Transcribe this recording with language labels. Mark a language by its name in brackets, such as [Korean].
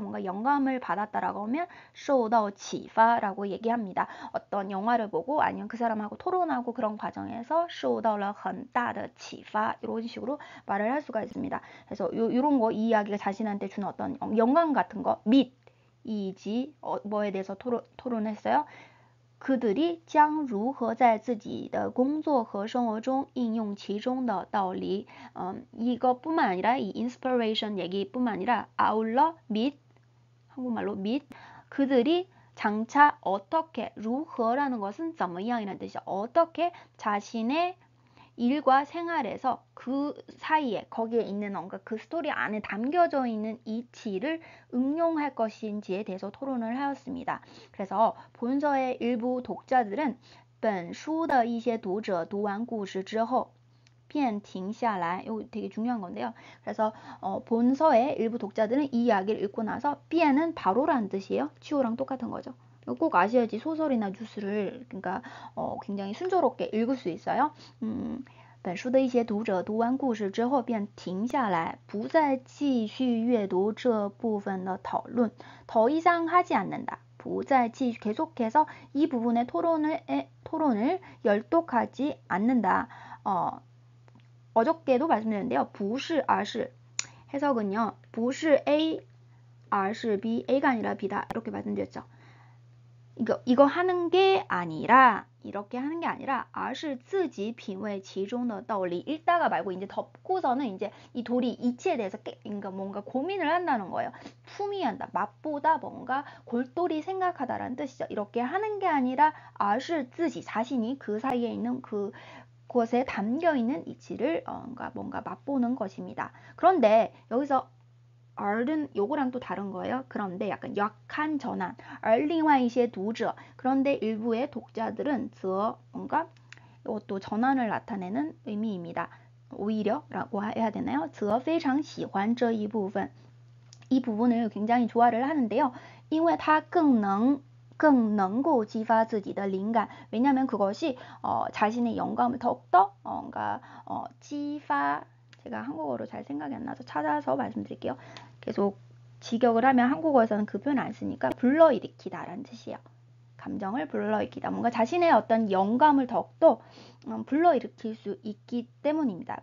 [Korean] 뭔가 영감을 받았다라고 하면 [Chinese] 受到启发 [Korean] 라고 얘기합니다. 어떤 영화를 보고 아니면 그 사람하고 토론하고 그런 과정에서 [Chinese] 受到了很大的启发 [Korean] 이런 식으로 말을 할 수가 있습니다. 그래서 이런 거 이 이야기가 자신한테 주는 어떤 영감 같은 거 및이지 뭐에 대해서 토론했어요. 그들이 [Chinese] 将如何在自己的工作和生活中应用其中的道理. [Korean] 이것뿐만 아니라 이 inspiration 얘기뿐만 아니라 아울러 및 한국말로 및 그들이 장차 어떻게 [Chinese] 如何 [Korean] 라는 것은 [Chinese] 怎么样 [Korean] 이라는 뜻이죠. 어떻게 자신의 일과 생활에서 그 사이에 거기에 있는 뭔가 그 스토리 안에 담겨져 있는 이치를 응용할 것인지에 대해서 토론을 하였습니다. 그래서 본서의 일부 독자들은 [Chinese] 本书的一些读者读完故事之后便停下来. [Korean] 이거 되게 중요한 건데요. 그래서 본서의 일부 독자들은 이 이야기를 읽고 나서 [Chinese] 便 [Korean] 은 바로라는 뜻이에요. 치오랑 똑같은 거죠. 꼭 아셔야지 소설이나 뉴스를 그러니까 굉장히 순조롭게 읽을 수 있어요. [Chinese] 本书的一些读者读完故事之后便停下来，不再继续阅读这部分的讨论， [Korean] 더 이상 하지 않는다. [Chinese] 不再继续 [Korean] 계속해서 이 부분의 토론을 열독하지 않는다. 어저께도 말씀드렸는데요. [Chinese] 不是而是 [Korean] 해석은요. [Chinese] 不是 [Korean] A, [Chinese] 而是 [Korean] B, A가 아니라 B다. 이렇게 말씀드렸죠. 이거 하는 게 아니라 이렇게 하는 게 아니라 [Chinese] 而是自己品味其中的道理 [Korean] 읽다가 말고 이제 덮고서는 이제 이 도리 이치에 대해서 그러니까 뭔가 고민을 한다는 거예요. 품위한다, 맛보다 뭔가 골똘히 생각하다라는 뜻이죠. 이렇게 하는 게 아니라 [Chinese] 而是自己 [Korean] 자신이 그 사이에 있는 그곳에 담겨 있는 이치를 뭔가 맛보는 것입니다. 그런데 여기서 얼은 요거랑 또 다른 거예요. 그런데 약간 약한 전환. [Chinese] 而另外一些读者 [Korean] 그런데 일부의 독자들은 [Chinese] 则 [Korean] 뭔가 이것도 전환을 나타내는 의미입니다. 오히려라고 해야 되나요? [Chinese] 则非常喜欢这一部分. [Korean] 이 부분을 굉장히 좋아를 하는데요. [Chinese] 因为它更能够激发自己的灵感. [Korean] 왜냐면 그것이 자신의 영감을 더욱더 뭔가 [Chinese] 激发 [Korean] 제가 한국어로 잘 생각이 안 나서 찾아서 말씀드릴게요. 계속 직역을 하면 한국어에서는 그 표현 안 쓰니까 불러일으키다라는 뜻이에요. 감정을 불러일으키다. 뭔가 자신의 어떤 영감을 더욱더 불러일으킬 수 있기 때문입니다.